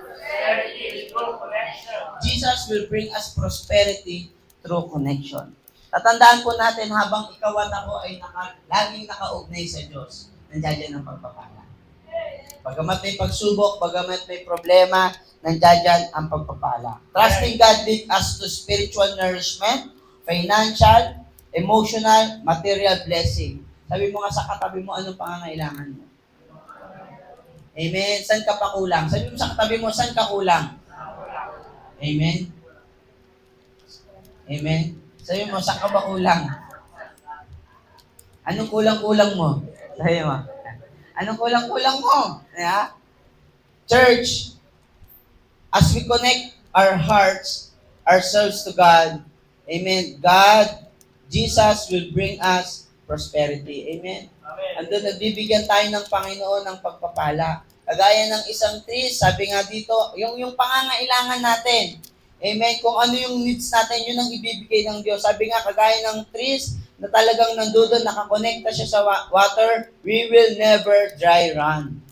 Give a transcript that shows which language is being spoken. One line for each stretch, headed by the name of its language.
English: Prosperity is through connection. Jesus will bring us prosperity through connection.
Filipino: Tatandaan po natin habang ikaw at ako ay laging nakaugnay sa Diyos, nandiyan ang pagpapala. Bagamat may pagsubok, bagamat may problema, nandiyan ang pagpapala.
English: Trusting God leads us to spiritual nourishment, financial, emotional, material blessing.
Filipino: Sabi mo nga sa katabi mo, anong pangangailangan mo? Amen. Saan ka pa kulang? Sabi mo sa katabi mo, saan ka kulang? Amen. Amen. Sabi mo, saan ka ba kulang? Anong kulang-kulang mo? Sabi mo. Anong kulang-kulang mo? Yeah?
English: Church, as we connect our hearts, ourselves to God, amen, God, Jesus will bring us prosperity. Amen. Amen.
Filipino: Andun, nagbibigyan tayo ng Panginoon ng pagpapala. Kagaya ng isang trees, sabi nga dito, yung pangangailangan natin. Amen. Kung ano yung needs natin, yun ang ibibigay ng Diyos. Sabi nga, kagaya ng trees, na talagang nandoon, nakakonekta siya sa water,
English: we will never dry run.